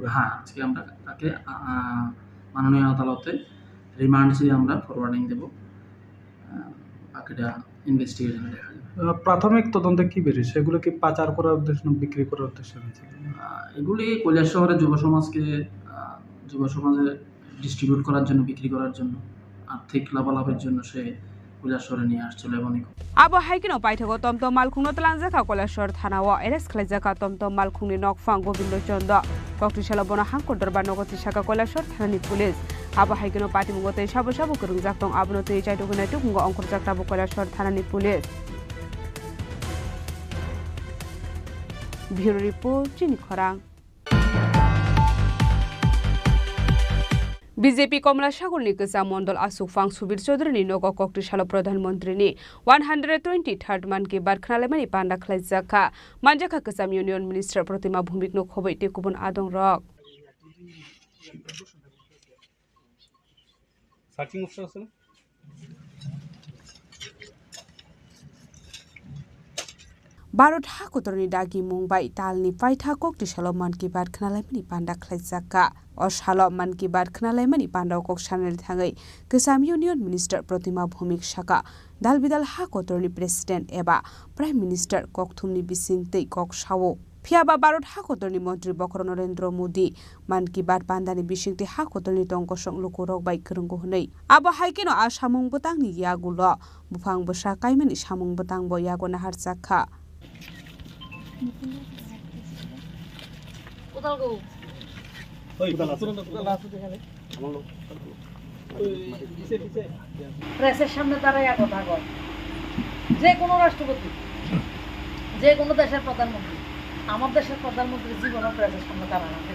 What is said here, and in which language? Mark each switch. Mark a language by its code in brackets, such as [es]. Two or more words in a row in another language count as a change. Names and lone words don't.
[bn] হ্যাঁ, আজকে আমরা তাকে মাননীয় আদালতে রিমান্ড চেয়ে আমরা ফরওয়ার্ডিং দেব, বাকিটা ইনভেস্টিগেশনে দেখা যাবে। প্রাথমিক তদন্তে কি বেরিয়েছে? এগুলো কি পাচার করার উদ্দেশ্যে না বিক্রি করার উদ্দেশ্যে? এগুলি কৈলাস শহরের যুব সমাজে ডিস্ট্রিবিউট করার জন্য, বিক্রি করার জন্য, আর্থিক লাভালাভের জন্য সে কৈলাস শহরে নিয়ে আসছিল এবং [trp] आबो हाइकिनो पाइथगो टमटम मालखुंनो तलांजाखा कयलासर थानाव एरेस्ट खालायजाखा टमटम मालखुंनि नकफां गोविन्द चन्द्र कक्रिसाल बना हांको दरबार नगति शाखा कयलासर थानानि पुलिस आबो हाइकिनो पाटिमुगते साबो साबो करंजाक दं आबनो तै चाइटुगुनाय टुकुंगो अंकुरजाक ताबो कयलासर थानानि पुलिस। [en] bureau report [trp] चिनी खरां। बीजेपी कमला सागरनि गोजा मण्डल आसुफां सुबीर चौधरीनि नगर कक्रिसाल प्रधानमन्त्रीनि 123rd मान की बात खोनालायमानि पान्डा खालायजाखा मानजाखा गोजाम [en] union minister [trp] प्रतिमा भूमिकनो खबै ते गुबुन आदं रक [en] searching option [bn] আছে না? [trp] भारत हाकुतरनि दागि मुंबाइ तालनि पाइथा कक्रिसाल मान की बात खोनालायमानि पान्डा खालायजाखा असाल मान की बात खोनालायमानि पान्डा कक साननानै थाङै गोजाम [en] union minister [trp] प्रतिमा भूमिक साका दालबिदाल हाकुतरनि प्रेसिडेन्ट एबा [en] prime minister [trp] ककथुमनि बिसिंतै कक सावो फियाबा भारत हाकुतरनि मन्त्री बकर नरेन्द्र मोदी मान की बात बान्दानि बिसिंतै हाकुतरनि टंकसं लुकुरक बाइ गोरोंगो हनै आबो हाइकेनो आ सामुं बतांनि यागुल बुफां बसा काइमानि सामुं बतां ब यागो नाहार जाखा [bn] প্রেসের সামনে দাঁড়াইয়া কথা কয় যে কোনো রাষ্ট্রপতি, যে কোনো দেশের প্রধানমন্ত্রী, আমার দেশের প্রধানমন্ত্রী জীবনও প্রেসের সামনে দাঁড়ায় না।